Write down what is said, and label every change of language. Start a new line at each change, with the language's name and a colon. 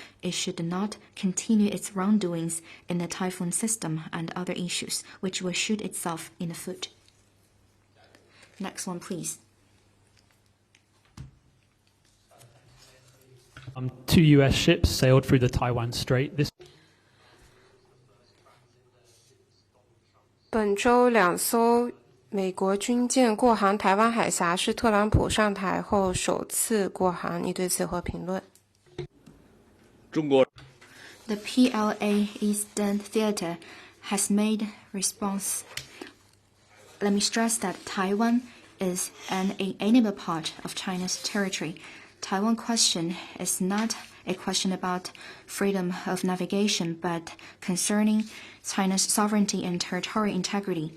English: It should not continue its wrongdoings in the Typhoon system and other issues, which will shoot itself in the foot. Next one, please. 2 U.S. ships sailed through the Taiwan Strait.
Chinese: 本周2艘美国军舰过航台湾海峡，是特朗普上台后首次过航。你对此有何评论？
English: The PLA Eastern Theater has made response. Let me stress that Taiwan is an inalienable part of China's territory. Taiwan question is not a question about freedom of navigation, but concerning China's sovereignty and territorial integrity.